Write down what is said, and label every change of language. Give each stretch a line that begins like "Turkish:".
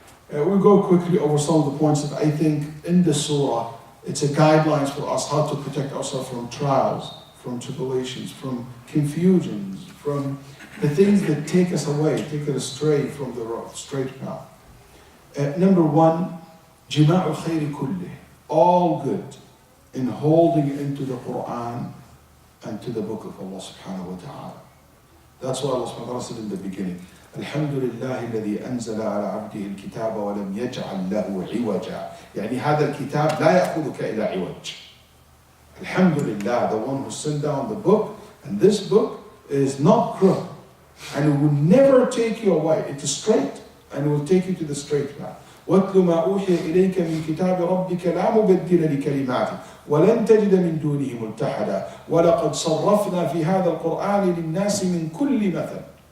English: We'll go quickly over some of the points that I think in the surah, it's a guidelines for us how to protect ourselves from trials, from tribulations, from confusions, from the things that take us away, take us astray from the straight path. Number 1,
Arabic: جماع الخير كله,
English: all good in holding into the Quran and to the book of Allah subhanahu wa ta'ala. That's what Allah subhanahu wa ta'ala said in the beginning.
Arabic: الحمد لله الذي أنزل على عبده الكتاب ولم يجعل له عوجا. يعني هذا الكتاب لا يأخذك إلى عوج. الحمد لله,
English: the one who sent down the book, and this book is not crooked, and it will never take you away. It is straight, and it will take you to the straight path.
Arabic: وَاتْلُ مَا أُوحِيَ إِلَيْكَ مِنْ كِتَابِ رَبِّكَ لَا مُبَدِّلَ لِكَلِمَاتِهِ وَلَنْ تَجِدَ مِنْ دُونِهِ مُلْتَحَدًا وَلَقَدْ صَرَّفْنَا فِي هَذَا الْقُرْآنِ لِلنَّاسِ مِنْ كُلِّ مَثَلٍ.